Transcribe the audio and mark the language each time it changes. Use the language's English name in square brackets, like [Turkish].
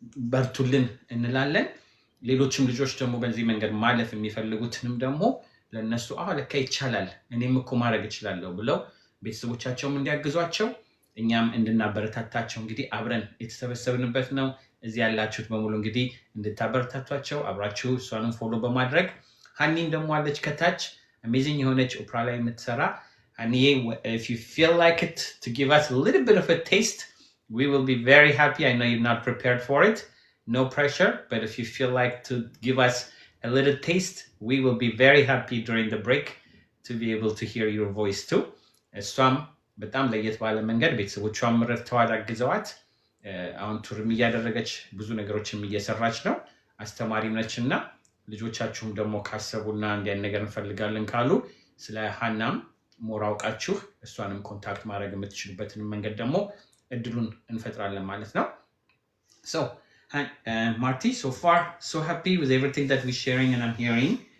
[Amharic] በርቱልን እንላለን። ሌሎችም ልጆች ደግሞ በዚህ መንገድ ማለፍ የሚፈልጉትንም ደግሞ ለነሱ ለካ ይቻላል እኔም እኮ ማድረግ እችላለሁ ብለው ቤተሰቦቻቸውም እንዲያግዟቸው እኛም እንድናበረታታቸው እንግዲህ አብረን የተሰበሰብንበት ነው። እዚህ ያላችሁት በሙሉ እንግዲህ እንድታበረታቷቸው አብራችሁ እሷንም ፎሎ በማድረግ ሀኒም ደግሞ አለች ከታች አሜዚንግ የሆነች ኦፕራ ላይ የምትሰራ ሀኒዬ [English] if you feel like it to give us a little bit of a taste we will be very happy. I know you're not prepared for it, no pressure, but if you feel like to give us a little taste we will be very happy during the break to be able to hear your voice too. [Amharic] እሷም በጣም ለየት ባለ መንገድ ቤተሰቦቿም ረድተዋት አግዘዋት አሁን ቱርም እያደረገች ብዙ ነገሮችም እየሰራች ነው። አስተማሪም ነችና ልጆቻችሁም ደግሞ ካሰቡና እንዲያን ነገር እንፈልጋለን ካሉ ስለ ሀናም ሞራውቃችሁ እሷንም ኮንታክት ማድረግ የምትችሉበትን መንገድ ደግሞ እድሉን እንፈጥራለን ማለት ነው። [English] So, Marty, so far, so happy with everything that we're sharing and I'm hearing.